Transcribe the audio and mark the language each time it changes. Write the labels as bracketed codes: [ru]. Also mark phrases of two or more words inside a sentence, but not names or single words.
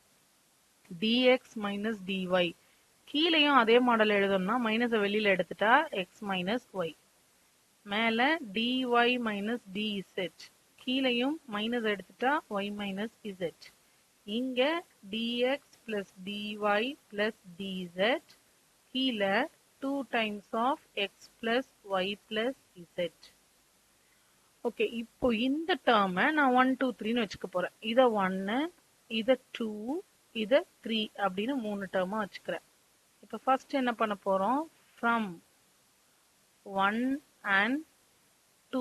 [en] dx minus dy [ta] கீழையும் அதே மாடல் எழுதணும்னா மைனஸை வெளியில எடுத்துட்டா [en] x minus y. [ta] மேல [en] dy minus dz [ta] கீழையும் மைனஸ் எடுத்துட்டா [en] y minus z. [ta] இங்க [en] dx plus dy plus dz [ta] கீழே [en] 2 times of x plus y plus z. [ta] ஓகே, இப்போ இந்த டேர்மை நான் 1 2 3ன்னு வச்சுக்க போறேன். இதை 1, இதை 2, இதை 3 அப்படின்னு 3 டேர்மா வச்சுக்கிறேன். இப்போ ஃபர்ஸ்ட் என்ன பண்ண போறோம்? [en] from 1 and 2.